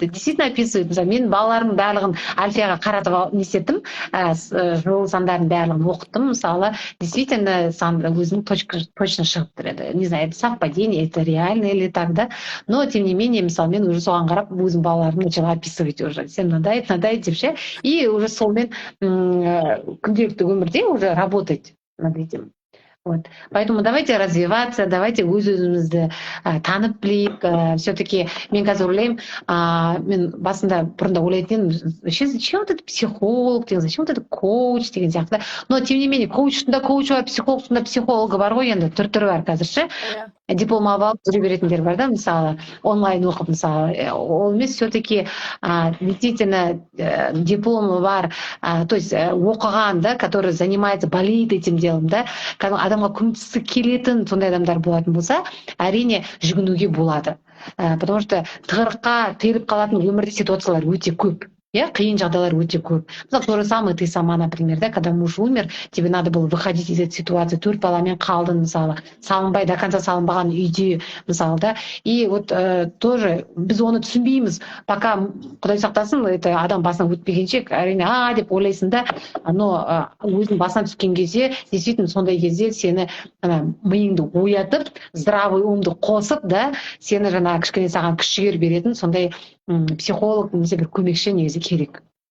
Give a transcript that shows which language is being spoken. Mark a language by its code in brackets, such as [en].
[kk] Мысалы, мен балаларымның барлығын Альфияға қаратып нестеттім, жол сандарын барлығын оқыттым. Мысалы, действительно өзінің точно шығып тұрады. [ru] Не знаю, это совпадение, это реально или так, да? Но, тем не менее, [kk] мысалы, мен [ru] уже [kk] соған қарап, өзім балаларымды [ru] начала описывать уже. Всем надоед [kk] деп ше. [ru] И уже [kk] солмен күнделікті өмірде [ru] уже работать над этим. Вот. Поэтому давайте развиваться, давайте [kk] өзімізді танып білейік. Все-таки мен қазір ойлаймын, мен басында бұрында ойлайтын едім, [ru] вообще зачем вот это [kk] психолог деген, [ru] зачем вот это [kk] коуч деген сияқты. Но тем не менее, коучтың да коучы бар, психологтың да психологы бар ғой, енді түр-түрі бар қазір ше. Диплом алып жүре беретіндер бар да, мысалы, онлайн оқып, мысалы, ол емес, [ru] все-таки действительно дипломы [kk] бар, то есть оқыған, да, [ru] который занимается, болеет этим делом, [kk] да, адамға көмектескісі келетін сондай адамдар болатын болса, әрине жүгінуге болады. Потому что тығырыққа тіреліп қалатын өмірде ситуациялар өте көп. Қиын жағдайлар өте көп. [ru] Мысалы, то же самое ты сама, например, да, когда муж умер, тебе надо было выходить из этой ситуации, [kk] 4 баламен қалдың, мысалы, салынбай, [ru] до конца [kk] салынбаған үйде, мысалы, да. [ru] И вот тоже [kk] біз оны түсінбейміз, пока Құдай сақтасын, это адам басынан өтпегенше, әрине, деп ойлайсың да, но өзің басынан түскен кезде, действительно, сондай кезде сені миыңды оятып, здравый умды қосып, да, сені жаңа кішкене саған күш жігер беретін сондай психолог немесе бір көмекші негізі керек.